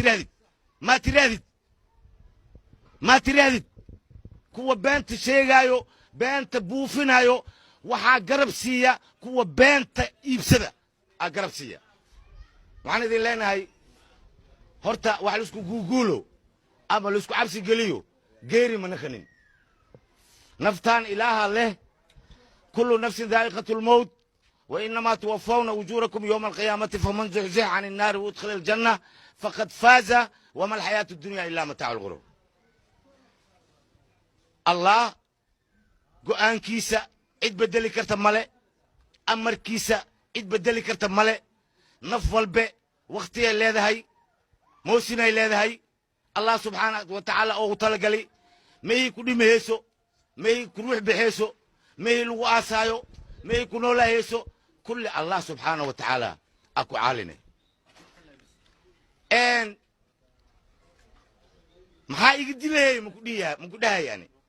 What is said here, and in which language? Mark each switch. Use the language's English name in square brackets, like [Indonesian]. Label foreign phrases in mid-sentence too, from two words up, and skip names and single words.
[Somali] ma tirahdid kuwa beenta sheegayo beenta buufinayo waxaa garab siiya kuwa beenta iibsada aa garab siiya waxaan idin leenahay horta wax la isku guuguulo ama la isku cabsi geliyo geeri ma naqanin naftaan ilaaha leh [Arabic] كل نفس ذائقة الموت وإنما توفون أجوركم يوم القيامة فمن زحزح عن النار وأدخل الجنة فقد فاز وما الحياة الدنيا إلا متاع الغرور [Somali] allah go'aankiisa cid bedeli karta male amarkiisa cid bedeli karta male naf walbe waqtiga leedahay moosinay leedahay allah [Arabic] سبحانه وتعالى [Somali] oo talagali meey ku dhimayso meey ku ruux bixeyso meey lagu aasaayo meey ku noolaayeso kulli allah [Arabic] سبحانه وتعالى [Somali] aku caaline maxaa iga dilay ma ku dhahayaan